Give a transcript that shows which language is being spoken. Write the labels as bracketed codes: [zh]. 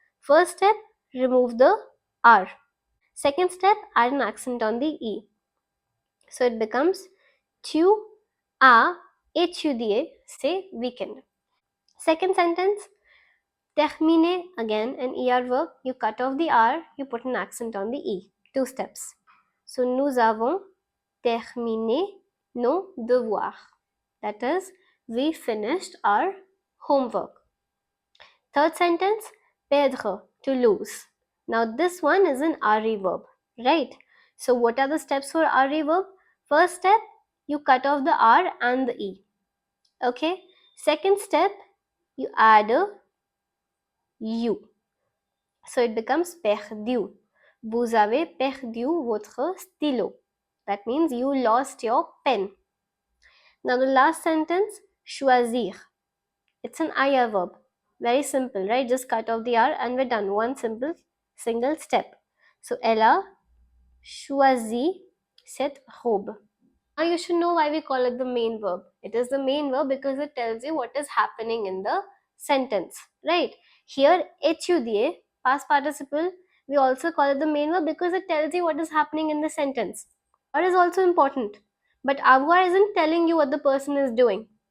[en] First step, remove the R. Second step, add an accent on the E. So it becomes [fr] tu as étudié, say weekend. [en] Second sentence, terminer, again an ER verb. You cut off the R, you put an accent on the E. 2 steps. [fr] So nous avons terminé nos devoirs. [en] That is, we finished our homework. Third sentence, perdre, to lose. Now this one is an RE verb, right? So what are the steps for RE verb? First step, you cut off the R and the E. Okay. Second step, you add a U. So it becomes perdu. [fr] Vous avez perdu votre stylo. [en] That means you lost your pen. Now the last sentence, choisir. It's an IR verb. Very simple, right? Just cut off the R and we're done. One single step. [fr] So elle a choisi cette robe. [en] Now you should know why we call it the main verb. It is the main verb because it tells you what is happening in the sentence, right? Here, étudier, past participle, we also call it the main verb because it tells you what is happening in the sentence. Avoir is also important, but avoir isn't telling you what the person is doing.